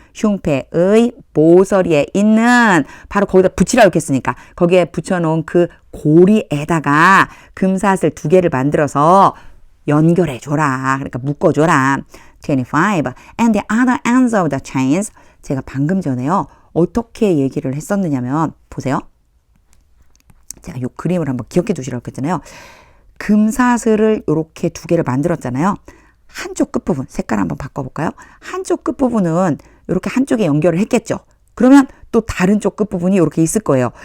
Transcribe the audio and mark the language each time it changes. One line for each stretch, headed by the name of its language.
Korean: 흉패의 모서리에 있는 바로 거기다 붙이라고 했으니까 거기에 붙여놓은 그 고리에다가 금사슬 2개를 만들어서 연결해줘라. 그러니까 묶어줘라. 25.
English: And the other ends of the chains.
Korean: 제가 방금 전에요. 어떻게 얘기를 했었느냐면 보세요. 제가 이 그림을 한번 기억해 두시라고 했잖아요. 금사슬을 이렇게 2개를 만들었잖아요. 한쪽 끝부분, 색깔 한번 바꿔볼까요? 한쪽 끝부분은 이렇게 한쪽에 연결을 했겠죠. 그러면 또 다른 쪽 끝부분이 이렇게 있을 거예요.